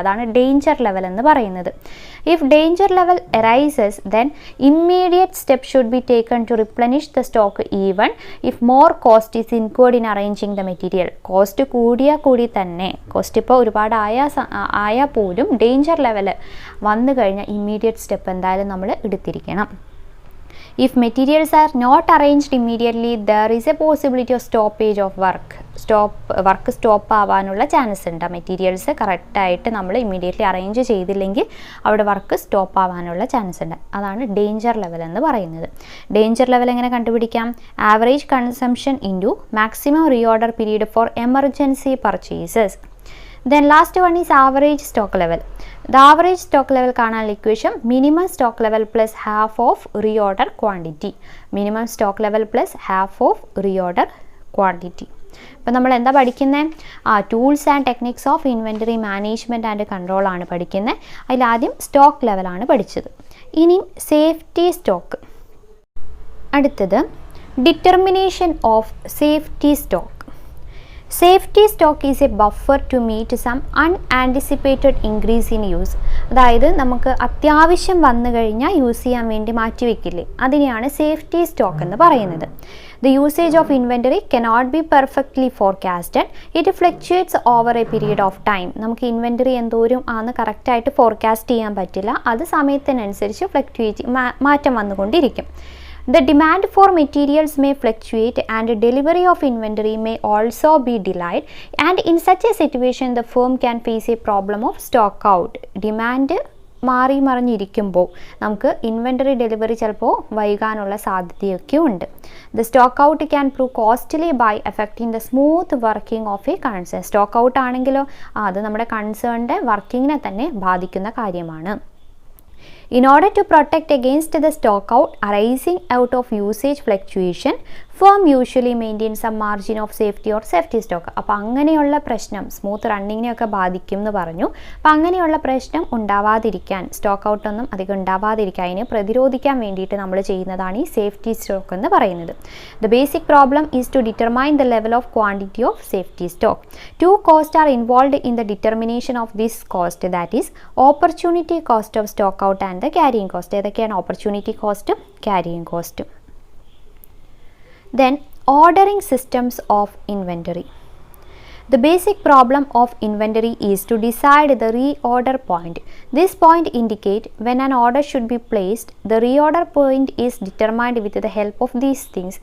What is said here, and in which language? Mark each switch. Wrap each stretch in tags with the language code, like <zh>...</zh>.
<ml>അതാണ് danger level എന്ന് പറയുന്നത്.</ml> <en>If danger level arises then immediate step should be taken to replenish the stock even if more cost is incurred in arranging the material.</en> <ml>Cost കൂടി തന്നെ, cost ഇപ്പോൾ ഒരുപാട് ആയാൽ പോലും danger level വന്നു കഴിഞ്ഞാൽ ഇമ്മീഡിയറ്റ് സ്റ്റെപ്പ് എന്തായാലും നമ്മൾ എടുത്തിരിക്കണം.</ml> <en>If materials are not arranged immediately, there is a possibility of stoppage of work.</en> <ml>Work stop ആവാനുള്ള ചാൻസ് ഉണ്ട്. മെറ്റീരിയൽസ് കറക്റ്റായിട്ട് നമ്മൾ ഇമ്മീഡിയറ്റ്ലി അറേഞ്ച് ചെയ്തില്ലെങ്കിൽ അവിടെ വർക്ക് സ്റ്റോപ്പ് ആവാനുള്ള ചാൻസ് ഉണ്ട്. അതാണ് ഡേഞ്ചർ ലെവൽ എന്ന് പറയുന്നത്. ഡേഞ്ചർ ലെവൽ എങ്ങനെ കണ്ടുപിടിക്കാം?</ml> <en>Average consumption into maximum reorder period for emergency purchases. Then last one is average stock level. The average stock level</en> <ml>കാണാനുള്ള</ml> <en>Equation minimum stock level plus half of reorder quantity. Minimum stock level plus half of reorder quantity.</en> <ml>അപ്പോൾ നമ്മൾ എന്താ പഠിക്കുന്നത്?</ml> <en>tools and techniques of inventory management and control</en> <ml>ആണ് പഠിക്കുന്നത്. അതിലാദ്യം stock ലെവലാണ് പഠിച്ചത്. ഇനി സേഫ്റ്റി സ്റ്റോക്ക്. അടുത്തത്</ml> <en>Determination of safety stock. Safety stock is a buffer to meet some unanticipated increase in use.</en> <ml>അതായത് നമുക്ക് അത്യാവശ്യം വന്നു കഴിഞ്ഞാൽ യൂസ് ചെയ്യാൻ വേണ്ടി മാറ്റിവെക്കില്ലേ, അതിനെയാണ് സേഫ്റ്റി സ്റ്റോക്ക് എന്ന് പറയുന്നത്.</ml> <en>The usage of inventory cannot be perfectly forecasted. It fluctuates over a period of time.</en> <ml>നമുക്ക് ഇൻവെൻറ്ററി എന്തോരം ആണെന്ന് കറക്റ്റായിട്ട് ഫോർകാസ്റ്റ് ചെയ്യാൻ പറ്റില്ല. അത് സമയത്തിനനുസരിച്ച് മാറ്റം വന്നുകൊണ്ടിരിക്കും.</ml> <en>The demand for materials may fluctuate and delivery of inventory may also be delayed, and in such a situation the firm can face a problem of stock out.</en> <ml>Demand മറിഞ്ഞിരിക്കുമ്പോൾ നമുക്ക് ഇൻവെൻറ്ററി ഡെലിവറി ചിലപ്പോൾ വൈകാനുള്ള സാധ്യതയൊക്കെ ഉണ്ട്.</ml> <en>The stock out can prove costly by affecting the smooth working of a concern.</en> <ml>Stock out ആണെങ്കിലോ അത് നമ്മുടെ കൺസേണിൻ്റെ വർക്കിങ്ങിനെ തന്നെ ബാധിക്കുന്ന കാര്യമാണ്.</ml> <en>In order to protect against the stock out arising out of usage fluctuation, firm usually maintain some margin of safety or safety stock.</en> <ml>അപ്പോൾ അങ്ങനെയുള്ള പ്രശ്നം smooth റണ്ണിങ്ങിനെയൊക്കെ ബാധിക്കും എന്ന് പറഞ്ഞു. അപ്പോൾ അങ്ങനെയുള്ള പ്രശ്നം ഉണ്ടാവാതിരിക്കാൻ, സ്റ്റോക്ക് ഔട്ടൊന്നും അധികം ഉണ്ടാവാതിരിക്കാൻ, അതിനെ പ്രതിരോധിക്കാൻ വേണ്ടിയിട്ട് നമ്മൾ ചെയ്യുന്നതാണ് ഈ സേഫ്റ്റി സ്റ്റോക്ക് എന്ന് പറയുന്നത്.</ml> <en>The basic problem is to determine the level of quantity of safety stock. Two cost are involve in the determination of this cost, that is opportunity cost of stock out and the carrying cost.</en> <ml>ഏതൊക്കെയാണ് opportunity കോസ്റ്റും carrying കോസ്റ്റും.</ml> <en>Then ordering systems of inventory. The basic problem of inventory is to decide the reorder point. This point indicates when an order should be placed. The reorder point is determined with the help of these things.</en>